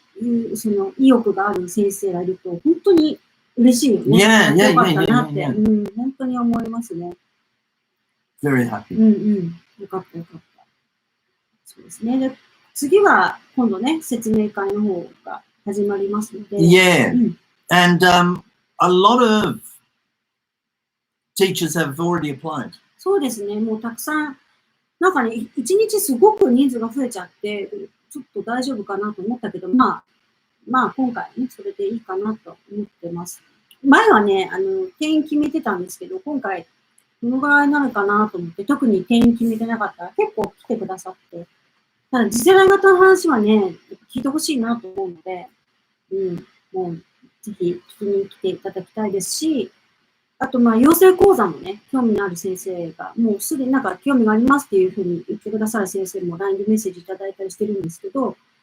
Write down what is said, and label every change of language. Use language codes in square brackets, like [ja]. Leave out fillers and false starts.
[ja] いうその意欲がある先生がいると、本当に嬉しいよね。よかったなって、本当に思いますね。 [en] Very happy. [ja] よかったよかった。そうですね。で、次は今度ね、説明会の方が始まりますので。 [en] And a lot of teachers have already applied. [ja] そうですね。もうたくさん、なんかね、一日すごく人数が増えちゃって、ちょっと大丈夫かなと思ったけど、まあ今回ね、それでいいかなと思ってます。前はね、定員決めてたんですけど、今回、どのぐらいになるかなと思って、特に定員決めてなかったら結構来てくださって、ただ次世代型の話はね、聞いてほしいなと思うので、もうぜひ聞きに来ていただきたいですし、あと養成講座もね、興味のある先生が、もうすでになんか興味がありますっていうふうに言ってくださる先生も LINE でメッセージいただいたりしてるんですけど、